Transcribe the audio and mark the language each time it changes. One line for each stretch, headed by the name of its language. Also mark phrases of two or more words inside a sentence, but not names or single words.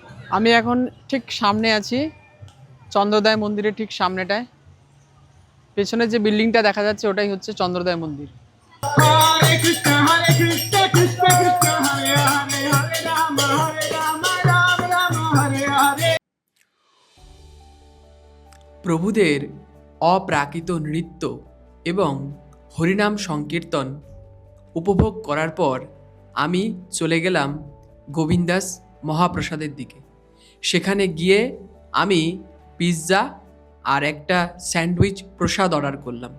Bangla: আমি এখন ঠিক সামনে আছি, চন্দ্রোদয় মন্দিরের ঠিক সামনেটায়। পেছনে যে বিল্ডিংটা দেখা যাচ্ছে ওটাই হচ্ছে চন্দ্রোদয় মন্দির।
Sanskrit: हरे कृष्ण कृष्ण कृष्ण हरे हरे हरे राम राम राम हरे हरे।
Bangla: প্রভুদের অপ্রাকৃত নৃত্য এবং হরিনাম সংকীর্তন উপভোগ করার পর আমি চলে গেলাম গোবিন্দাস মহাপ্রসাদের দিকে। সেখানে গিয়ে আমি পিৎজা আর একটা স্যান্ডউইচ প্রসাদ অর্ডার করলাম।